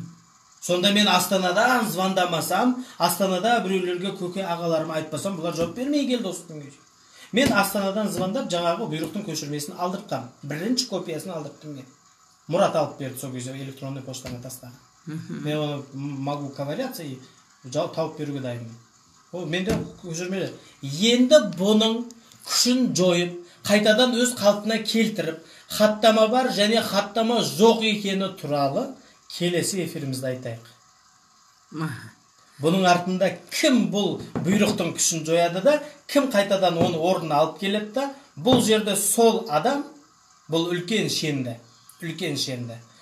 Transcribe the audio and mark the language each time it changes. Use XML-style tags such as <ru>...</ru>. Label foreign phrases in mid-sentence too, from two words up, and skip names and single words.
<kk>Сонда мен Астанадан звондамасам, Астанада біреулерге көке ағаларыма айтпасам, бұлар жауап бермей келді осы күнге. Мен Астанадан звондап жаңағы бұйрықтың көшірмесін алдыртқам. Бірінші копиясын алдырттым мен. Мұрат алып берді сол кезде электронный поштаға тастаған. Мен оны</kk> <ru>могу ковыряться</ru> <kk>и тауып беруге дайынмын. Ол менде көшірмелер. Енді бұның күшін жойып, қайтадан өз қалпына келтіріп, хаттама бар және хаттама жоқ екені туралы келесі эфирімізді айтайық. Бұның артында кім бұл бұйрықтың күшін жояды да, кім қайтадан оны орнына алып келеді да, бұл жерде сол адам, бұл үлкен шенді.</kk>